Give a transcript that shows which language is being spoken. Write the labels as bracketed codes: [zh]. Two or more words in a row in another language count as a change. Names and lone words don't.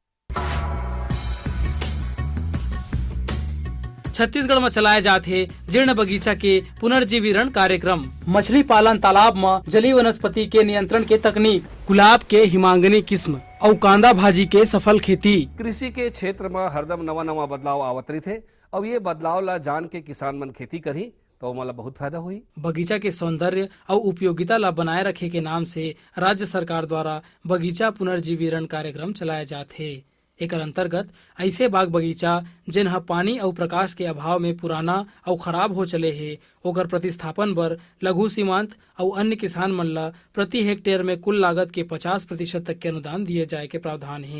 [hne] छत्तीसगढ़ में चलाए जाते जीर्ण बगीचा के पुनर्जीवीकरण कार्यक्रम, मछली पालन तालाब में जलीय वनस्पति के नियंत्रण के तकनीक, गुलाब के हिमांगनी किस्म और कांदा भाजी के सफल खेती। कृषि के क्षेत्र में हरदम नवा नवा बदलाव आवत रही थे। अब ये बदलाव ला जान के किसान मन खेती करी तो मला बहुत फायदा हुई। बगीचा के सौंदर्य और उपयोगिता ला बनाए रखे के नाम से राज्य सरकार द्वारा बगीचा पुनर्जीवीकरण कार्यक्रम चलाए जाते। एक अंतर्गत ऐसे बाग बगीचा जिन्हा पानी और प्रकाश के अभाव में पुराना और खराब हो चले है, ओकर प्रतिस्थापन बर लघु सीमांत और अन्य किसान मन ला प्रति हेक्टेयर में कुल लागत के 50% तक के अनुदान दिए जाए के प्रावधान है।